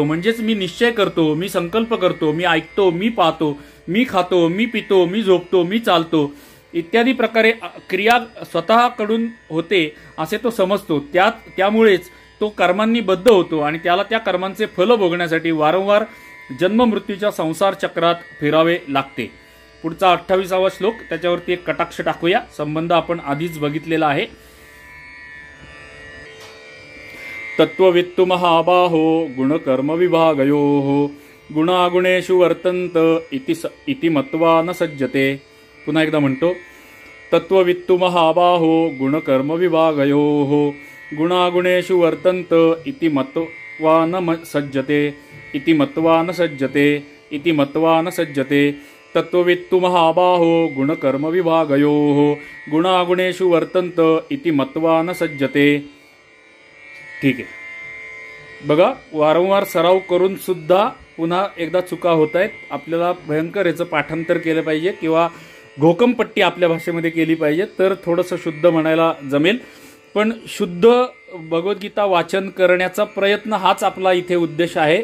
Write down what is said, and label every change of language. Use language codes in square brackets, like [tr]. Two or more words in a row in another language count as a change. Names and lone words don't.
[mr] म्हणजेच मी निश्चय करतो, मी संकल्प करतो, मी ऐकतो, मी पाहतो, मी खातो, मी पितो, मी झोपतो, मी चालतो इत्यादी प्रकारे क्रिया स्वतःकडून होते असे तो समजतो. त्यामुळेच तो कर्मांनी बद्ध होतो आणि त्याला त्या कर्मांचे फल भोगण्यासाठी वारंवार जन्म मृत्यूच्या संसार चक्रात फिरावे लागते. पुढचा 28वा श्लोक, त्याच्यावरती एक कटाक्ष टाकूया. संबंध आपण आधीच बघितलेला आहे. [sa] तत्ववित्तु महाबाहो गुणकर्म विभागयोः गुणागुणेषु वर्तन्त इति मत्वा न सज्जते. [mr] पुन्हा एकदा म्हणतो, [sa] तत्ववित्तु महाबाहो गुणकर्म विभागयोः गुणागुणेषु वर्तन्त इति मत्वा न सज्जते इति मत्वा न सज्जते इति मत्वा न सज्जते. तत्ववित्तु महाबाहो गुणकर्म विभागयोः गुणागुणेषु वर्तन्त इति मत्वा न सज्जते. [mr] ठीक आहे. बघा, वारंवार सराव करून सुद्धा पुन्हा एकदा चुका होत आहेत. आपल्याला भयंकर याचं पाठांतर केलं पाहिजे किंवा घोकमपट्टी आपल्या भाषेमध्ये केली पाहिजे, तर थोडंसं शुद्ध म्हणायला जमेल. पण शुद्ध भगवद्गीता वाचन करण्याचा प्रयत्न हाच आपला इथे उद्देश आहे.